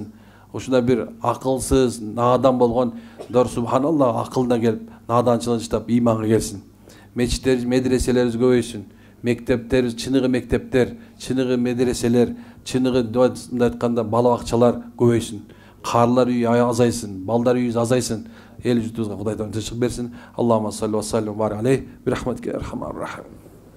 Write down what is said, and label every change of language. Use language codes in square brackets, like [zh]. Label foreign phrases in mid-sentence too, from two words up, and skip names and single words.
[ky] Ушундай бир акылсыз, надан болгон дар субханалла акылына келип, наданчылык таштап иманга келсин. Мечиттер, медреселерибиз көбөйсүн. Мектептер, чыныгы мектептер, чыныгы медреселер, чыныгы мындай айтканда бала бакчалар көбөйсүн. Карлар үйү азайсын, балдар үйү азайсын. Эл журтубузга Кудай Таалам тынччылык берсин. [ar] اللهم صل وسلم وبارك عليه برحمتك أرحم الراحمين.